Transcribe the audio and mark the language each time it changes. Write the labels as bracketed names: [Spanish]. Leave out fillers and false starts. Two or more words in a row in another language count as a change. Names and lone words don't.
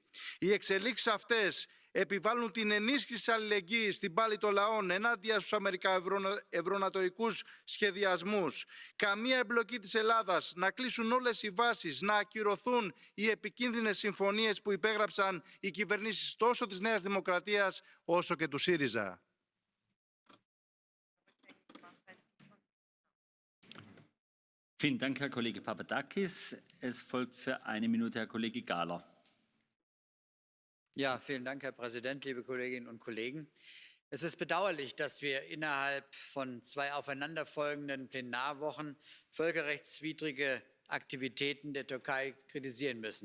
[Greek] Οι εξελίξεις αυτές επιβάλλουν την ενίσχυση της αλληλεγγύης στην πάλη των λαών ενάντια στους αμερικαευρωνατοικούς σχεδιασμούς. Καμία εμπλοκή της Ελλάδας, να κλείσουν όλες οι βάσεις, να ακυρωθούν οι επικίνδυνες συμφωνίες που υπέγραψαν οι κυβερνήσεις τόσο της Νέας Δημοκρατίας όσο και του ΣΥΡΙΖΑ. [German] Vielen Dank, Herr Kollege Papadakis. Es folgt für eine Minute Herr Kollege Gahler. Ja, vielen Dank, Herr Präsident, liebe Kolleginnen und Kollegen. Es ist bedauerlich, dass wir innerhalb von 2 aufeinanderfolgenden Plenarwochen völkerrechtswidrige Aktivitäten der Türkei kritisieren müssen.